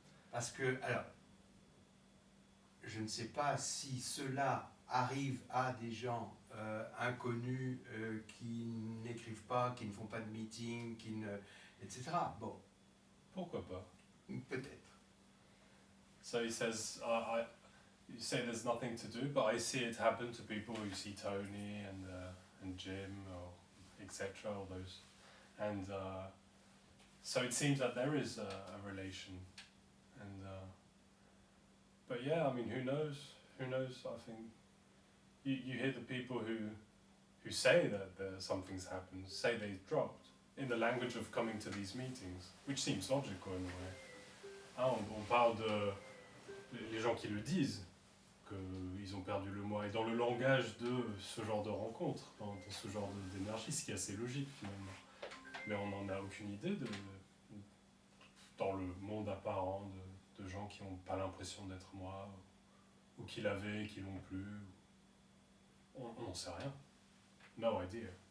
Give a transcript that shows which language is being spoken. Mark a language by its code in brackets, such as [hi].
[fr] Parce que, alors, je ne sais pas si cela arrive à des gens inconnus qui n'écrivent pas, qui ne font pas de meeting, etc. Bon. Pourquoi pas? Peut-être. [en] So he says, you say there's nothing to do, but I see it happen to people who see Tony and Jim, or etc. All those, and so it seems that there is a relation, and but yeah, I mean, who knows? Who knows? I think you hear the people who say that something's happened, say they dropped in the language of coming to these meetings, which seems logical in a way. [fr] Ah, on parle de les gens qui le disent, qu'ils ont perdu le moi, et dans le langage de ce genre de rencontre, dans ce genre d'énergie, ce qui est assez logique finalement. Mais on n'en a aucune idée dans le monde apparent de gens qui n'ont pas l'impression d'être moi, ou qui l'avaient et qui l'ont plus. On n'en sait rien. [en] No idea.